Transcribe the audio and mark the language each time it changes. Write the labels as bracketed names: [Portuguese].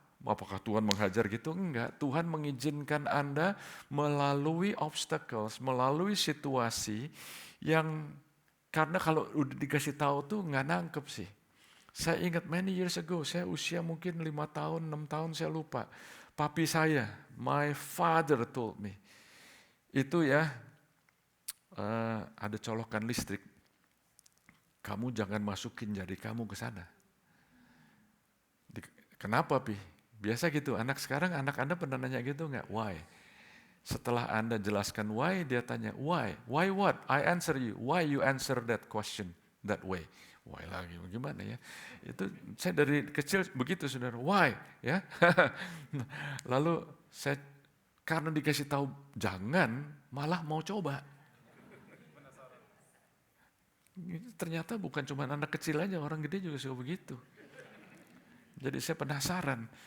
[Indonesian] Apakah Tuhan menghajar gitu? Enggak. Tuhan mengizinkan Anda melalui obstacles, melalui situasi yang karena kalau udah dikasih tahu tuh nggak nangkep sih. Saya ingat [English] many years ago, [Indonesian] saya usia mungkin 5 tahun, 6 tahun saya lupa. Papi saya, [English] my father told me. [Indonesian] Itu ya, ada colokan listrik, kamu jangan masukin jari kamu ke sana. Kenapa, Pi? Biasa gitu, anak sekarang, anak Anda pernah nanya gitu nggak? [English] Why? [Indonesian] Setelah Anda jelaskan [English] why, [Indonesian] dia tanya, [English] why? Why what? I answer you. Why you answer that question that way? [Indonesian] Why lagi, gimana ya? Itu saya dari kecil begitu, saudara. Why? Ya. Lalu saya, karena dikasih tahu jangan, malah mau coba. Ternyata bukan cuma anak kecil aja, orang gede juga suka begitu. Jadi saya penasaran.